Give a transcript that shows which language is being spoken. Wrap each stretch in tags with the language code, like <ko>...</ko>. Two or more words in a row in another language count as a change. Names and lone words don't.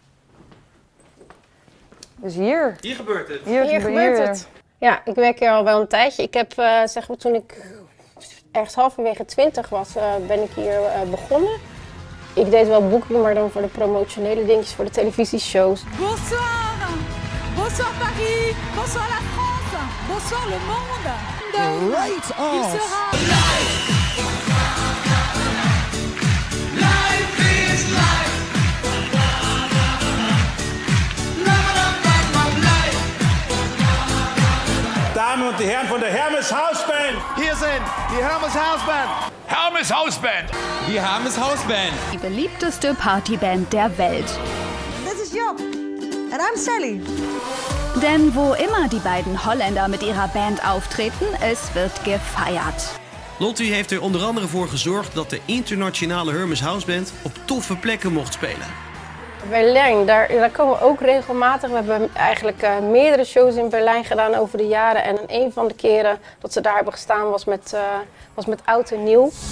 <nl>Dus hier. Hier gebeurt het. Hier gebeurt het. Ja, ik werk hier al wel een tijdje. Ik heb, zeg maar, toen ik ergens halverwege 20 was, ben ik hier begonnen. Ik deed wel boeking, maar dan voor de promotionele dingetjes, voor de televisieshows.</nl> <fr>Bonsoir, bonsoir Paris, bonsoir la France, bonsoir le monde.</fr> <en>Right on.</en> <fr>Il sera</fr> <en>Life is life.</en> <de>Damen und Herren von der Hermes House Band. Hier sind die Hermes House Band. Hermes House Band. Die Hermes House Band. Die beliebteste Partyband der Welt.</de> <en>This is Job. And I'm Sally.</en> <de>Denn wo immer die beiden Holländer mit ihrer Band auftreten, es wird gefeiert.</de> <nl>Lottie heeft er onder andere voor gezorgd dat de internationale Hermes House Band op toffe plekken mocht spelen. Berlijn, daar komen we ook regelmatig. We hebben eigenlijk meerdere shows in Berlijn gedaan over de jaren. En een van de keren dat ze daar hebben gestaan was met Oud en Nieuw.</nl>